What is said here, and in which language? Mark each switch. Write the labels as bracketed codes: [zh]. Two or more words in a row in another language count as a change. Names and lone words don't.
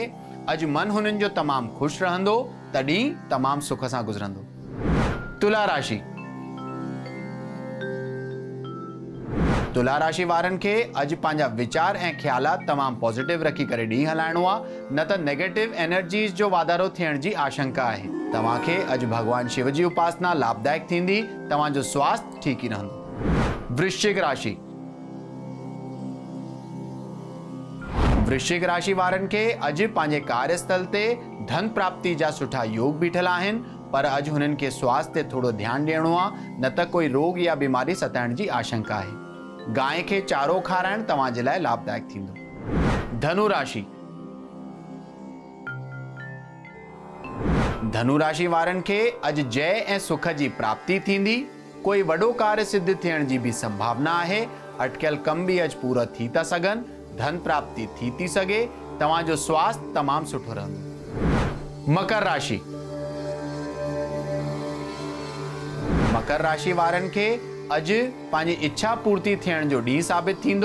[sd] अॼु मन हुननि जो तमामु ख़ुशि रहंदो। तॾहिं तमामु सुख सां गुज़रंदो। तुला राशि। तुला राशि वारनि खे अॼु पंहिंजा वीचार ऐं ख़्यालात तमामु पॉजिटिव रखी करे ॾींहुं हलाइणो आहे, न त [en] negative energies [sd] जो वाधारो थियण जी आशंका आहे। तव्हांखे अॼु भगवान शिव जी उपासना लाभदायक थींदी। तव्हांजो स्वास्थ्य ठीक ई रहंदो। वृश्चिक राशि। वृश्चिक राशि वारनि खे अॼु पंहिंजे कार्यस्थल ते धन प्राप्ति जा सुठा योग बीठल आहिनि, पर अॼु हुननि खे स्वास्थ्य ते थोरो ध्यानु ॾियणो आहे, न त कोई रोग या बीमारी सताइण जी आशंका आहे। गाय खे चारो खाराइण तव्हांजे लाइ लाभदायक थींदो। धनु राशि। धनु राशि वारनि खे अॼु जय ऐं सुख जी प्राप्ति थींदी। कोई वॾो कार्य सिद्ध थियण जी भी संभावना आहे। अटकियल कम भी अॼु पूरा थी था सघनि। धन प्राप्ति थी सघे। तव्हांजो स्वास्थ्य तमामु सुठो रहंदो। मकर राशि। मकर राशि वारनि खे अॼु पंहिंजी इच्छा पूर्ति थियण जो ॾींहुं साबित थींदो।